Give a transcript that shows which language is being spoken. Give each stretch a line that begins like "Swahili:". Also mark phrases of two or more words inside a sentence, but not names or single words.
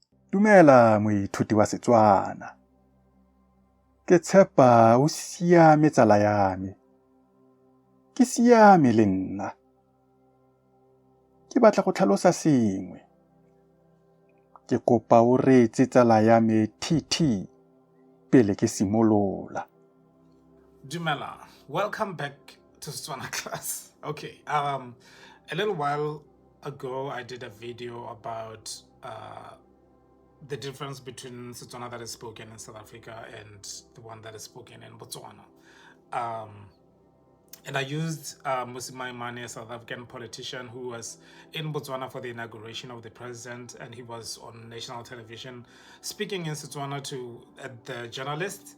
Tswana: Dumela moithuti wa Setswana. Ke tshepa o siame tsala ya me. Ke siame le nna. Ke batla go tlhalosa sengwe. Ke kopa o reetse tsala ya me TT pele ke simolola. Dumela,
English: welcome back to Setswana class. Okay, a little while ago I did a video about the difference between Setswana that is spoken in South Africa and the one that is spoken in Botswana. And I used Mosima Imane, a South African politician who was in Botswana for the inauguration of the president, and he was on national television speaking in Setswana to the journalists.